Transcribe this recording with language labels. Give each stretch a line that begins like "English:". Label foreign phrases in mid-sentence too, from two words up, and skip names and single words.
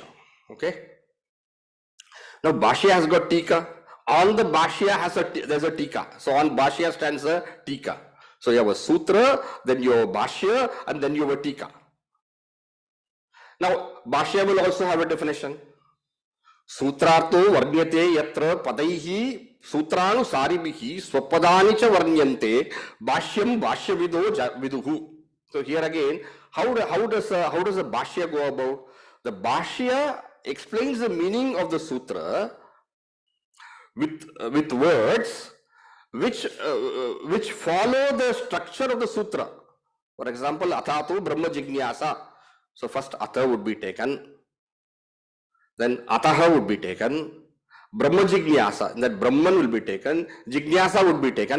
English: Okay. Now bhashya has got tika. On the bhashya there's a tika. So on bhashya stands a tika. So you have a sutra, then you have a bhashya, and then you have a tika. Now bhashya will also have a definition.
Sanskrit: सूत्रार्थो वर्ण्यते यत्र पदैः सूत्रानु सारिभिः स्वपदानि च वर्ण्यन्ते भाष्यं भाष्यविदो विदुः.
English: So here again, how does the Bhashya go about? The Bhashya explains the meaning of the sutra with words which follow the structure of the sutra. For example,
Sanskrit: अथातो ब्रह्म जिज्ञासा.
English: So first Atha would be taken, then Ataha would be taken,
Sanskrit: ब्रह्म जिज्ञासा,
English: and that Brahman will be taken, Jignasa would be taken.